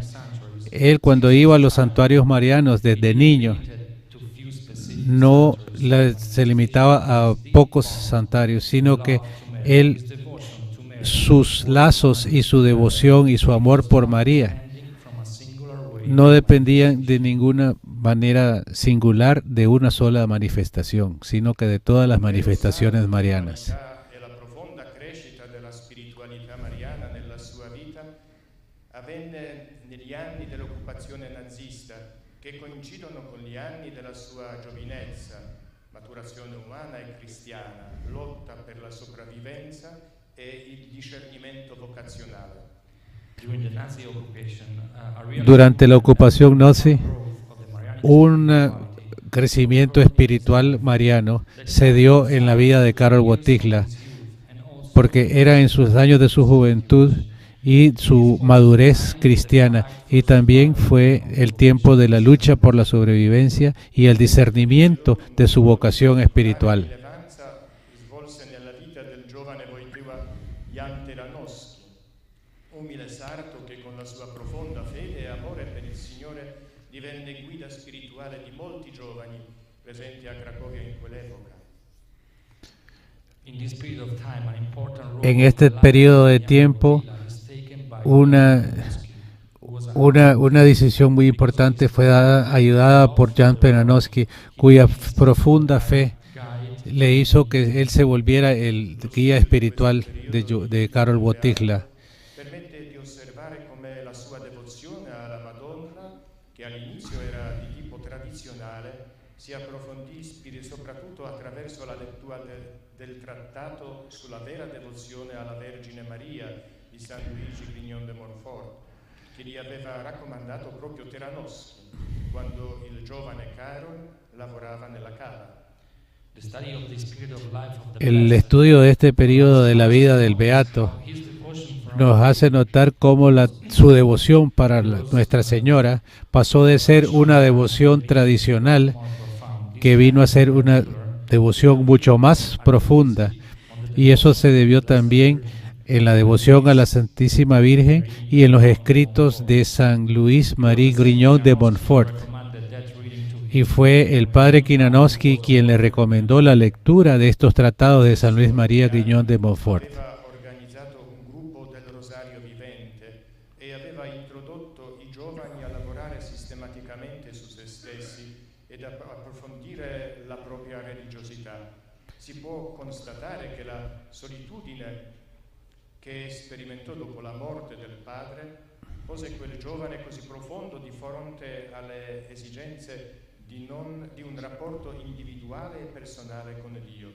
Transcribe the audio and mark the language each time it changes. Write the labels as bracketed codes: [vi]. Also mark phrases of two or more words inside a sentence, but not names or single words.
[es] Él, cuando iba a los santuarios marianos desde niño, no se limitaba a pocos santuarios, sino que él, sus lazos y su devoción y su amor por María no dependían de ninguna manera singular de una sola manifestación, sino que de todas las manifestaciones marianas. [it] E la profonda crescita della spiritualità mariana nella sua vita avvenne negli anni dell'occupazione nazista, che coincidono con gli anni della sua giovinezza, maturazione umana e cristiana, lotta per la sopravvivenza e il discernimento vocazionale. [es] Durante la ocupación nazi, un crecimiento espiritual mariano se dio en la vida de Karol Wojtyła, porque era en sus años de su juventud y su madurez cristiana, y también fue el tiempo de la lucha por la sobrevivencia y el discernimiento de su vocación espiritual. [it] Rilevanza svolse nella vita del giovane Wojtyła Jan Teranowski, umile sarto che con la sua profonda fede e amore per il Signore divenne guida spirituale di molti giovani presenti a Cracovia in quell'epoca. [es] En este periodo de tiempo, una decisión muy importante fue ayudada por Jan Teranowski, cuya profunda fe le hizo que él se volviera el guía espiritual de Karol Wojtyła. [it] Permette di osservare come la sua devozione alla Madonna, che all'inizio era di tipo tradizionale, si approfondì soprattutto attraverso la lettura del trattato sulla vera devozione alla Vergine Maria di San Luigi Grignon de Montfort, che gli aveva raccomandato proprio Teranowski quando il giovane Karol lavorava nella cava. [es] El estudio de este periodo de la vida del Beato nos hace notar cómo su devoción para Nuestra Señora pasó de ser una devoción tradicional que vino a ser una devoción mucho más profunda, y eso se debió también en la devoción a la Santísima Virgen y en los escritos de San Luis Marie Grignon de Montfort. Y fue el padre Kinanowski quien le recomendó la lectura de estos tratados de San Luis María Grignon de Montfort. [it] Aveva organizzato un gruppo del Rosario Vivente e aveva introdotto i giovani a lavorare sistematicamente su se stessi ed approfondire la propria religiosità. Si può constatare che la solitudine che sperimentò dopo la morte del padre pose quel giovane così profondo di fronte alle esigenze di un rapporto individuale e personale con Dio.